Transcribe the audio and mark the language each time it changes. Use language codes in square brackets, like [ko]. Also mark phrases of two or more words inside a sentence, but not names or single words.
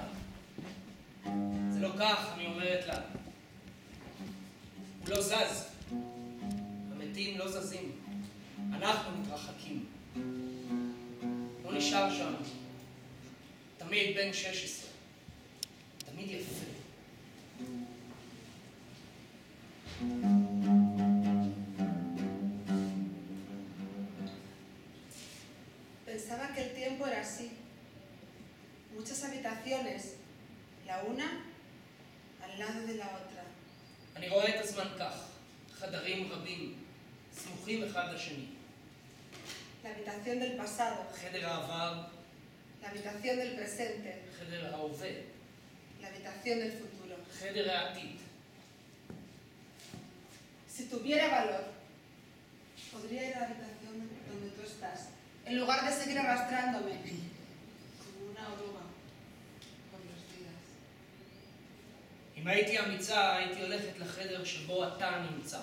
[he] זה לא כך, אני אומרת לה. הוא לא זז. המתים לא זזים. אנחנו מתרחקים. לא נשאר שם. תמיד בן 16. תמיד יפה. [es] Pensaba que el tiempo era así. Muchas habitaciones, la una al lado de la otra. [he] אני רואה את הזמן כך, חדרים רבים, סמוכים אחד לשני. [es] La habitación del pasado, [he] חדר העבר, [es] la habitación del presente, [he] חדר ההווה, [es] la habitación del futuro. [he] חדר העתיד. [es] Si tuviera valor, podría ir a la habitación donde tú estás, en lugar de seguir arrastrándome como una oruga por los días. [he] אם הייתי אמיצה, הייתי הולכת לחדר שבו אתה נמצא.